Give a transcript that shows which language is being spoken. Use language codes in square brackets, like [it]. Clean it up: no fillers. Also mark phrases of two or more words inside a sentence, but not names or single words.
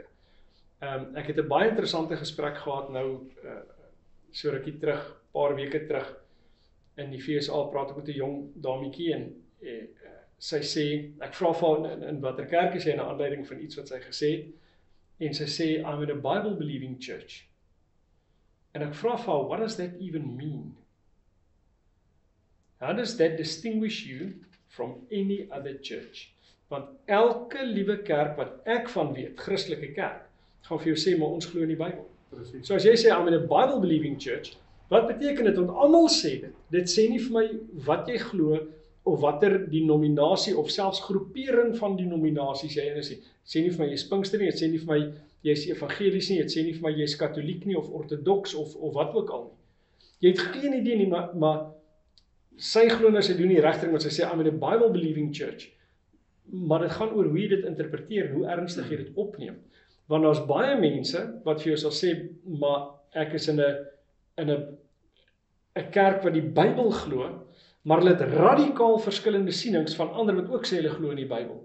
[af] Ek het 'n baie interessante gesprek gehad nou, so rukkie terug, paar weke terug, in die VSA praat ek met 'n jong dametjie, en sy sê, ek vra vir haar in watter kerk is sy, in 'n aanleiding van iets wat sy gesê het, en sy sê, [en] I'm in a Bible believing church. [af] En ek vra vir haar, [en] what does that even mean? How does that distinguish you from any other church? [af] Want elke liewe kerk wat ek van weet, Christelike kerk, gaan vir jou sê, maar ons glo in die Bybel. So as jy sê, [en] I'm in a Bible believing church, [af] wat beteken dit? Want almal sê dit. Dit sê nie vir my wat jy glo, of watter denominasie, of selfs groepering van denominasies jy is nie. Dit sê nie vir my jy is Pinkster nie, dit sê nie vir my jy is evangelies nie, dit sê nie vir my jy is katoliek nie, of ortodoks, of wat ook al nie. Jy het geen idee nie, maar sy glo nou, sy doen die regting, want sy sê, [en] I'm in a Bible believing church. [af] Maar dit gaan oor hoe jy dit interpreteer, hoe ernstig jy dit opneem. Want daar's baie mense wat vir jou sal sê, maar ek is in 'n kerk wat die Bybel glo, maar hulle het radikaal verskillende sienings van ander wat ook sê hulle glo in die Bybel.